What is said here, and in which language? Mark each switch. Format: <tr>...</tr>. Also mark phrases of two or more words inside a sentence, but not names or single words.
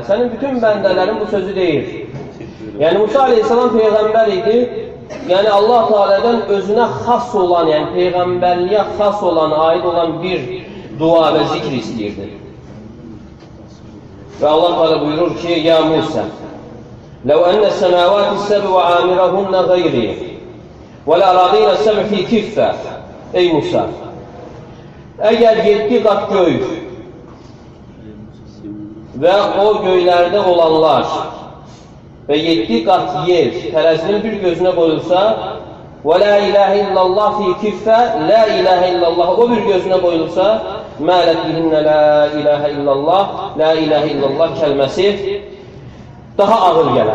<az>Sənin bütün bəndələrin bu sözü deyir. Yəni Musa aleyhissalam peyğəmbər idi. Yəni Allah Teala'dan özünə xas olan, yəni peyğəmbərliyə xas olan, aid olan bir dua və zikr istəyirdi. Və Allah Teala buyurur ki, ya Musa,</az> <ar>لو أن السماوات السبع وعامرهن غيري والأراضين السبع في كفة.</ar> <az>Ey Musa, əgər 7 qat göy və o göylərdə olanlar və 7 qat yer tərəzinin bir gözünə qoyulsa və</az> <ar>لا إله إلا الله في كفة, لا إله إلا الله</ar> <az>o bir gözünə qoyulsa</az> <ar>مالت بهن لا إله إلا الله لا إله إلا الله</ar> <az>kəlməsi daha ağır gələr.</az>